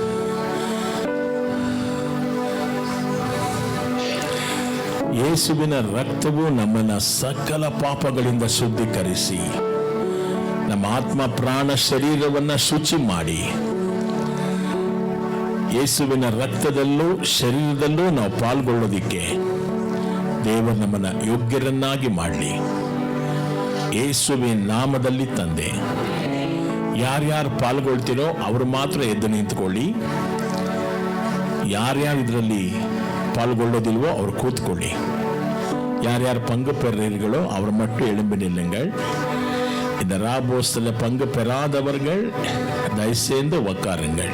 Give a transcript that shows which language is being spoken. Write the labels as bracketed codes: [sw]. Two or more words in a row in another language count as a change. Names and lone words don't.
[kn] ಯೇಸುವಿನ ರಕ್ತವು ನಮ್ಮನ್ನು ಸಕಲ ಪಾಪಗಳಿಂದ ಶುದ್ಧೀಕರಿಸಿ ನಮ್ಮ ಆತ್ಮ, ಪ್ರಾಣ, ಶರೀರವನ್ನು ಶುಚಿ ಮಾಡಿ, ಯೇಸುವಿನ ರಕ್ತದಲ್ಲೂ ಶರೀರದಲ್ಲೂ ನಾವು ಪಾಲ್ಗೊಳ್ಳೋದಿಕ್ಕೆ ದೇವರು ನಮ್ಮನ್ನು ಯೋಗ್ಯರನ್ನಾಗಿ ಮಾಡಲಿ. ಯೇಸುವಿನ ನಾಮದಲ್ಲಿ ತಂದೆ, ಯಾರ್ಯಾರು ಪಾಲ್ಗೊಳ್ತೀರೋ ಅವರು ಮಾತ್ರ ಎದ್ದು ನಿಂತ್ಕೊಳ್ಳಿ. ಯಾರ್ಯಾರು ಇದರಲ್ಲಿ ಪಾಲ್ಗೊಳ್ಳೋದಿಲ್ವೋ ಅವರು ಕೂತ್ಕೊಳ್ಳಿ. [ta] யார் பங்கு பெறுகிறீர்களோ அவர் மட்டும் எழும்பி நில்லுங்கள். இந்த ராபோஸ்ல பங்கு பெறாதவர்கள் தயவு செய்து உட்காருங்கள்.